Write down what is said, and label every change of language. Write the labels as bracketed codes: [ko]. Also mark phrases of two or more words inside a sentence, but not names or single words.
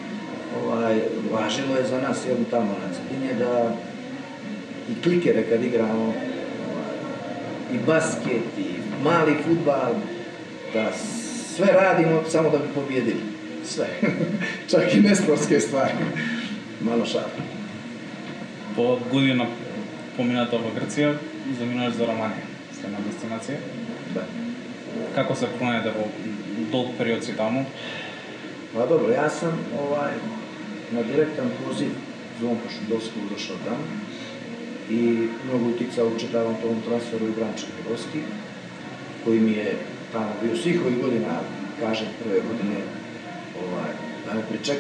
[sr] važilo je za nas, jedno tamo na Cetinje, da i klikere kad igramo, i basket, i mali fudbal, da sve radimo samo da bi pobjedili. Sve. Čak i nesportske stvari. Malo šalim. [mk] По година помината в Грција, заминуваш за Романија, следна дестинација. Да. Како се пронајде во долг период си таму? [sr] Pa dobro, ja sam na direktan poziv Zvonko Šudovskog došao tamo i mnogo uticao u čitavom tom transferu i Branča Milovski, koji mi je tamo bio svih ovih godina, kažem, prve godine, da me pričeka.